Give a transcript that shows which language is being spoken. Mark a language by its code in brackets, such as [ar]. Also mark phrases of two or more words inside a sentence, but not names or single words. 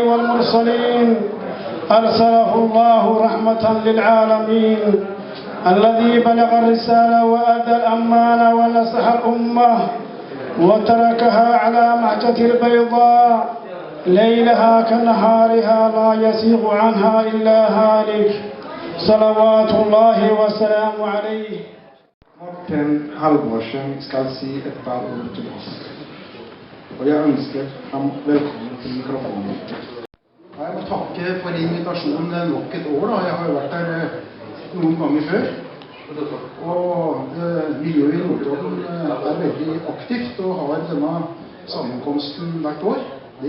[ar] والمرسلين أرسله الله رحمة للعالمين الذي بلغ الرسالة وأدى الأمانة ونصح الأمة وتركها على محجة البيضاء ليلها كنهارها لا يزيغ عنها إلا هالك صلوات الله وسلامه عليه. [no] Morten Halvorsen skal si et par ord til oss. Og jeg ønsker ham velkommen til mikrofonen. Jeg må takke for invitasjonen nok et år. Jeg har jo vært her noen ganger før. Og miljøet i Notodden veldig aktivt og har denne sammenkomsten hvert år.